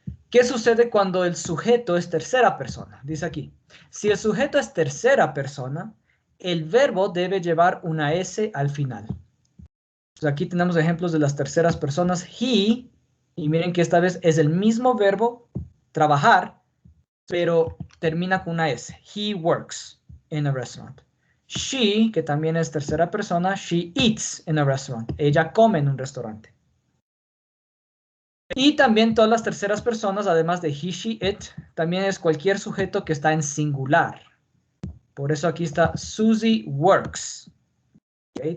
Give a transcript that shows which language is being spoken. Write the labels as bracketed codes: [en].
[es] ¿Qué sucede cuando el sujeto es tercera persona? Dice aquí, si el sujeto es tercera persona, el verbo debe llevar una S al final. Entonces aquí tenemos ejemplos de las terceras personas. He, y miren que esta vez es el mismo verbo, trabajar, pero termina con una S. [en] He works in a restaurant. She, [es] que también es tercera persona, [en] she eats in a restaurant. [es] Ella come en un restaurante. Y también todas las terceras personas, además de he, she, it, también es cualquier sujeto que está en singular. Por eso aquí está [en] Susie works. [es] ¿Okay?